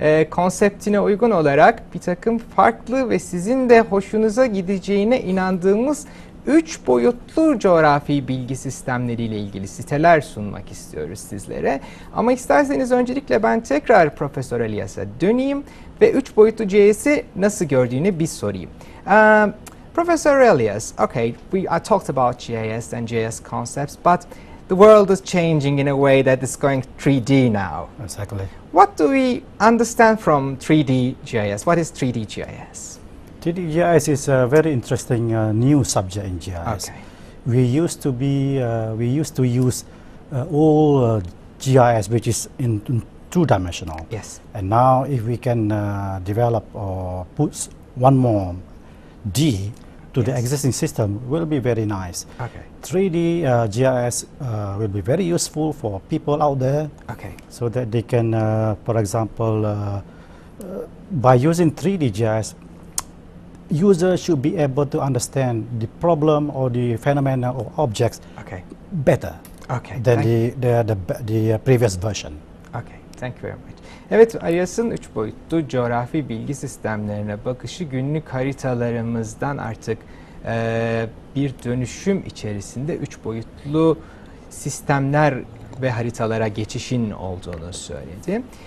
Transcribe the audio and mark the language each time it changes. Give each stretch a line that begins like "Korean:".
Turkish: konseptine uygun olarak bir takım farklı ve sizin de hoşunuza gideceğine inandığımız 3 boyutlu coğrafi bilgi sistemleriyle ilgili siteler sunmak istiyoruz sizlere. Ama isterseniz öncelikle ben tekrar Profesör Alias'a döneyim ve 3 boyutlu GIS'i nasıl gördüğünü bir sorayım.
English: Professor Alias, okay, I talked about GIS and GIS concepts, but the world is changing in a way that is going 3D now. Exactly. What do we understand from 3D GIS? What is 3D GIS? 3D GIS is a very interesting new subject in GIS. Okay. We used to use all GIS which is in two-dimensional. Yes. And now if we can develop or put one more D to the Yes. existing system will be very nice. Okay. 3D GIS will be very useful for people out there Okay. so that they can, for example, by using 3D GIS, users should be able to understand the problem or the phenomena or objects Okay. better Okay. than the previous version. Okay. Thank you very much.
Turkish: Evet, Alias'ın 3 boyutlu coğrafi bilgi sistemlerine bakışı günlük haritalarımızdan artık bir dönüşüm içerisinde 3 boyutlu sistemler ve haritalara geçişin olduğunu söyledi.